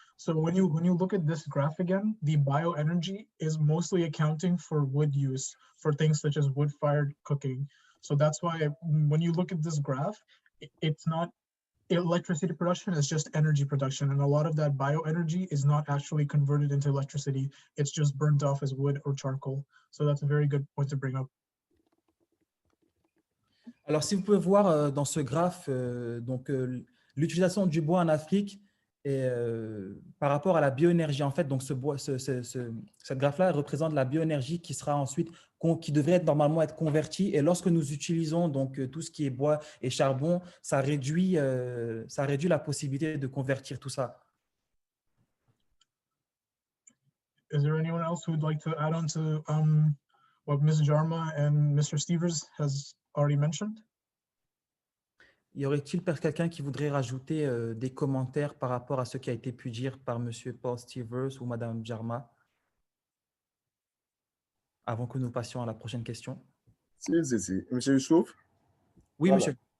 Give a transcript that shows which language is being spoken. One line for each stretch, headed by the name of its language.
English: So when you look at this graph again, the bioenergy is mostly accounting for wood use for things such as wood-fired cooking. So that's why when you look at this graph, it's not electricity production, is just energy production, and a lot of that bioenergy is not actually converted into electricity. It's just burnt off as wood or charcoal. So that's a very good point to bring up.
French: Alors, si vous pouvez voir dans ce graphe, l'utilisation du bois en Afrique et, par rapport à la bioénergie, en fait, donc cette graphe-là représente la bioénergie qui sera ensuite, qui devrait normalement être convertie. Et lorsque nous utilisons donc tout ce qui est bois et charbon, ça réduit la possibilité de convertir tout ça.
English: Is there anyone else who would like to add on to what Ms. Jarma and Mr. Stevers has already mentioned?
French: Y aurait-il quelqu'un qui voudrait rajouter des commentaires par rapport à ce qui a été pu dire par Monsieur Paul Stevers ou Madame Jarma avant que nous passions à la prochaine question? Si. Monsieur Youssouf? Oui, Voilà. monsieur.